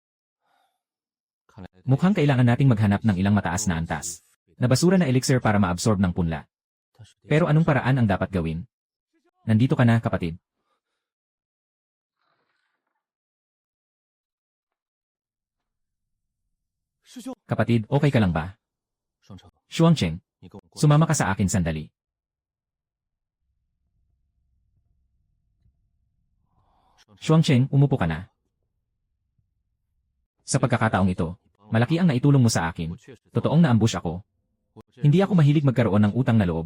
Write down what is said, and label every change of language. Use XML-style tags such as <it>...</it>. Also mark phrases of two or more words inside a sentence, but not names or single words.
<tl>Mukhang kailangan nating maghanap ng ilang mataas na antas. Na basura na elixir para ma-absorb ng punla. Pero anong paraan ang dapat gawin? Nandito ka na, kapatid. Kapatid, okay ka lang ba?</tl> <zh>双城， Shuangcheng, 你跟我过来。</zh> <tl>sumama ka sa akin sandali. Shuangcheng, umupo ka na. Sa pagkakataong ito, malaki ang naitulong mo sa akin. Totoong na-ambush ako. Hindi ako mahilig magkaroon ng utang na loob.</tl>